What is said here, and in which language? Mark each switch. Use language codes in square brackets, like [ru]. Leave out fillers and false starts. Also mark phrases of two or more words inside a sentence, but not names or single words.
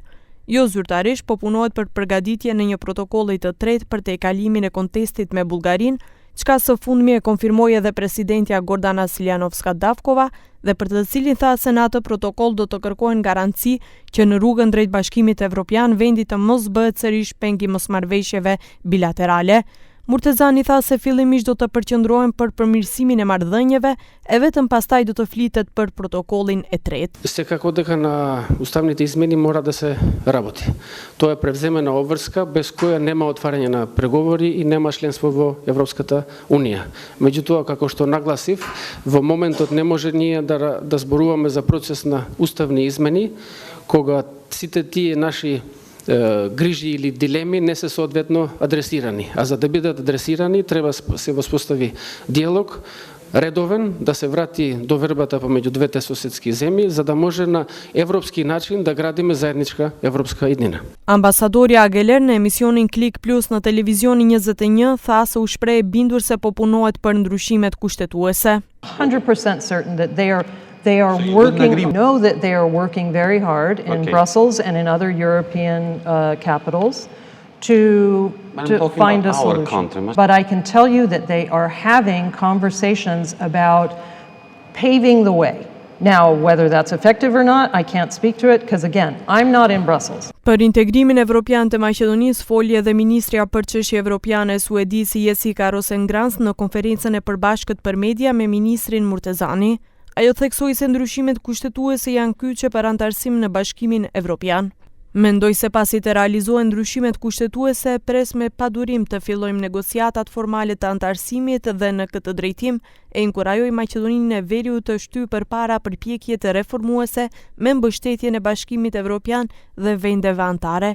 [sq] Jo zyrtarisht, po punohet për përgatitje në një protokolli të tretë për tejkalimin e kontestit me Bullgarinë, çka së fundmi e konfirmoi edhe presidentja Gordana Siljanovska-Davkova dhe për të cilin tha se në atë protokoll do të kërkohen garanci që në rrugën drejt Bashkimit Evropian vendi të mos bëhet sërish peng i mosmarrëveshjeve bilaterale. Murtezani tha se fillimisht do të përqendrohen për përmirësimin e marrëdhënieve e vetëm pastaj do të flitet për protokollin e tretë. [mk] Секако дека на уставните измени мора да се работи. Тоа е превземена обврска без која нема отварање на преговори и нема членство во Европската унија. Меѓутоа, како што нагласив, во моментот не може ние да зборуваме за процес на уставни измени, кога сите тие наши грижи или дилеми не се соодветно адресирани. А за да бидат адресирани, треба се воспостави диалог, редовен, да се врати довербата помеѓу двете соседски земји, за да може на европски начин да градиме заедничка европска иднина. [sq] Ambasadorja Ageler në emisionin Klik Plus në televizionin 21 tha se u shpreh bindur se po punohet për ndryshimet kushtetuese. [en] 100% certain that they are working, know that they are working very hard in Brussels and in other European capitals to find a solution. But I can tell you that they are having conversations about paving the way. Now, whether that's effective or not, I can't speak to it because, again, I'm not in Brussels. [sq] Për integrimin evropian të Maqedonisë foli edhe ministrja për çështje evropiane suedise Jessica Rosengrantz në konferencën e përbashkët për media me ministrin Murtezani. Ajo theksoi se ndryshimet kushtetuese janë kyçe për antarësim në Bashkimin Evropian. Mendoj se pasi të realizohen ndryshimet kushtetuese, pres me padurim të fillojmë negociatat formale të antarësimit dhe në këtë drejtim e inkurajoi Maqedoninë e Veriut të shtyjë përpara përpjekje të reformuese me mbështetjen e Bashkimit Evropian dhe vendeve anëtare.